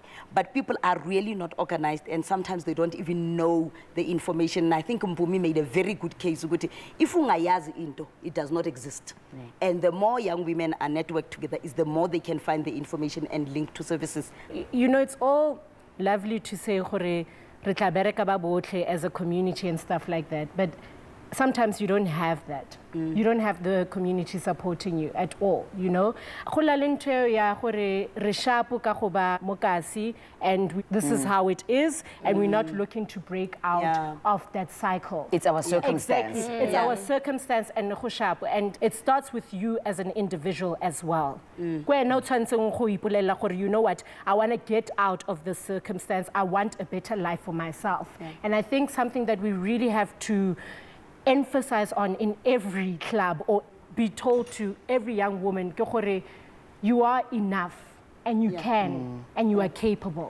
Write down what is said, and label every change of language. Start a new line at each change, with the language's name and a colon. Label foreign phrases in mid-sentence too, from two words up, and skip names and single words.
English: But people are really not organized, and sometimes they don't even know the information. And I think Mpumi made a very good case ukuthi if
Zulu: ungayazi into,
English: it does not exist. And the more young women are networked together, is the more they can find the information and link to services. It's all lovely to say
Tswana: gore re tla bereka ba botlhe
English: as a community and stuff like that, but sometimes you don't have that. You don't have the community supporting you at all, you know.
Tswana: Go la le ntho ya gore re shapo ka go ba mokasi,
English: and this is how it is, and we're not looking to break out of that cycle. It's our circumstance. Exactly. It's our circumstance, and
Tswana: go shapo,
English: and it starts with you as an individual as well.
Tswana: Wena o tshwantseng go ipolela gore,
English: you know what, I want to get out of this circumstance. I want a better life for myself. And I think something that we really have to emphasize on in every club, or be told to every young woman, you are enough, and you can, and you are capable.